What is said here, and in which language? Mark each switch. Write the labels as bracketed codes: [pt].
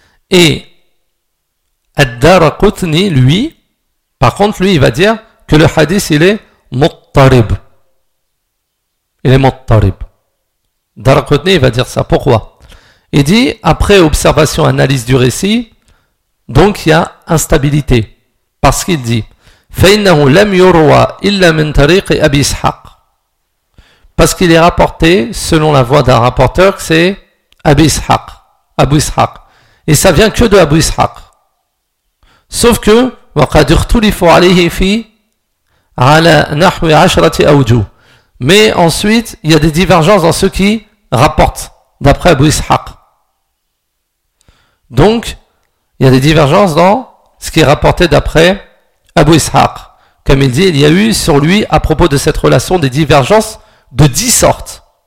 [fr] Et Ad-Daraqutni, lui, par contre, lui, il va dire que le hadith, il est muttarib. Il est muttarib. Daraqutni, il va dire ça. Pourquoi? Il dit, après observation, analyse du récit, donc il y a instabilité. Parce qu'il dit, [ar] فَإِنَّهُ لَمْ يُرْوَى إِلَّا مِنْ تَرِيقِ أَبِي إِسْحَاقِ. [fr] Parce qu'il est rapporté, selon la voix d'un rapporteur, que c'est Abi Ishaq. Abu Ishaq. Et ça vient que de Abu Ishaq. Sauf que, [ar] وَقَدْ اُخْتُلِفُ عَلَيْهِ فِي عَلَى نَحْوِ عَشْرَةِ أَوْجُهُ. [fr] Mais ensuite, il y a des divergences dans ceux qui rapportent, d'après Abu Ishaq. Donc, il y a des divergences dans ce qui est rapporté d'après Abu Ishaq. Comme il dit, il y a eu sur lui, à propos de cette relation, des divergences de 10 sortes.